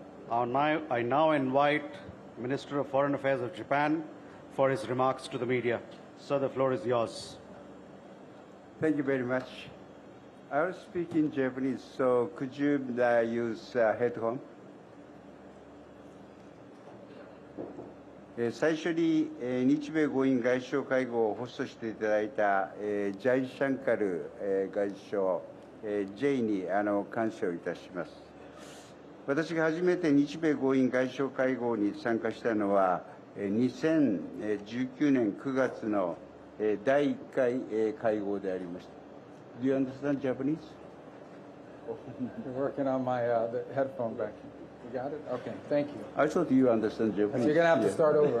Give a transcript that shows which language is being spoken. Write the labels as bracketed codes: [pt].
[en] I now invite Minister of Foreign Affairs of Japan for his remarks to the media. Sir, the floor is yours. Thank you very much. I was speaking Japanese, so could you use headphone? [ja] 最初に日米豪印外相会合をホストしていただいたジャイシャンカル外相、J に感謝をいたします。私が初めて日米豪印外相会合に参加したのは2019年9月の第1回会合でありました。 [en] Do you understand Japanese? You're working on my the headphone back. You got it? Okay, thank you. I thought you understand Japanese. You're going to have to start over.